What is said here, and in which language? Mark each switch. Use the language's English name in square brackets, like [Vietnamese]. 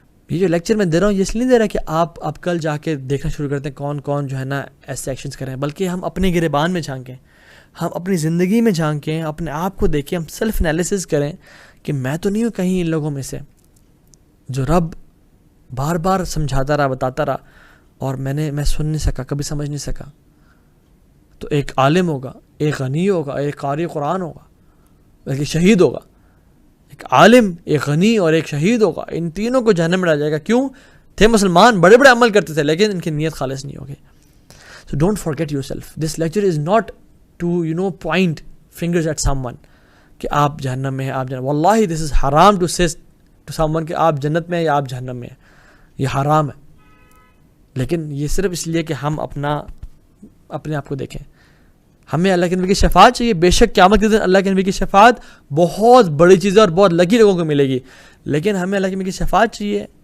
[Urdu] یہ جو لیکچر میں دے رہا ہوں یہ اس لیے نہیں دے رہا کہ آپ کل جا کے دیکھنا شروع کرتے ہیں کون کون جو ہے نا ایسے ایکشنز کریں, بلکہ ہم اپنے گریبان میں جھانکیں, ہم اپنی زندگی میں جھانکیں, اپنے آپ کو دیکھیں, ہم سیلف انالیسس کریں کہ میں تو نہیں ہوں کہیں ان لوگوں میں سے جو رب بار بار سمجھاتا رہا, بتاتا رہا, اور میں سن نہیں سکا, کبھی سمجھ نہیں سکا. تو ایک عالم ہوگا, ایک غنی ہوگا, ایک قاری قرآن ہوگا, بلکہ شہید ہوگا. ایک عالم, ایک غنی اور ایک شہید ہوگا, ان تینوں کو جہنم میں ڈالا جائے گا. کیوں؟ تھے مسلمان, بڑے بڑے عمل کرتے تھے, لیکن ان کی نیت خالص نہیں ہوگی. [English] So don't forget yourself. This lecture is not to point fingers at someone [Urdu] کہ آپ جہنم میں ہیں, آپ جہنم. واللہ [English] this is haram to say to someone [Urdu] کہ آپ جنت میں ہیں یا آپ جہنم میں ہیں, یہ حرام ہے. لیکن یہ صرف اس لیے کہ ہم اپنے آپ کو دیکھیں. ہمیں اللہ کے نبی کی شفاعت چاہیے. بے شک قیامت کے دن اللہ کے نبی کی شفاعت بہت بڑی چیز ہے اور بہت لکی لوگوں کو ملے گی, لیکن ہمیں اللہ کے نبی کی شفاعت چاہیے.